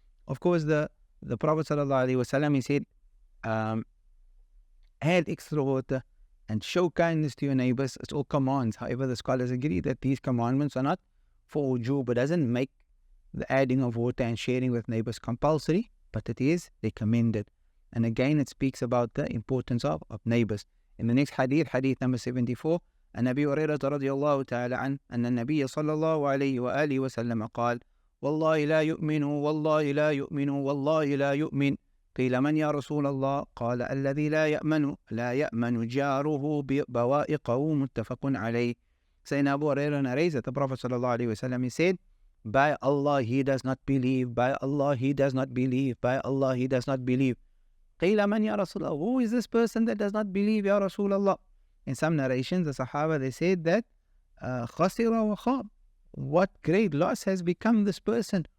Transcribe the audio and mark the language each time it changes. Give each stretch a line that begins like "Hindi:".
English: Of course, the Prophet sallallahu alaihi wasallam, he said, add extra water and show kindness to your neighbors. It's all commands. However, the scholars agree that these commandments are not for ujub, but doesn't make the adding of water and sharing with neighbors compulsory, but it is recommended. And again, it speaks about the importance of neighbors. In the next hadith, hadith number 74,
Arabic: عن أبي هريرة رضي الله تعالى عنه أن النبي صلى الله عليه وآله وسلم قال والله لا يؤمن والله لا يؤمن والله لا يؤمن قيل من يا رسول الله قال الذي لا يأمن جاره بوائقه متفق عليه.
English: Sayyidina Abu Hurairah narrates that the Prophet sallallahu alaihi wasallam, he said, by Allah he does not believe, by Allah he does not believe, by Allah he does not believe.
Arabic: قيل من يا رسول الله,
English: who is this person that does not believe, Ya Rasulullah? In some narrations, the Sahaba, they said that khasira wa khab, what great loss has become this person.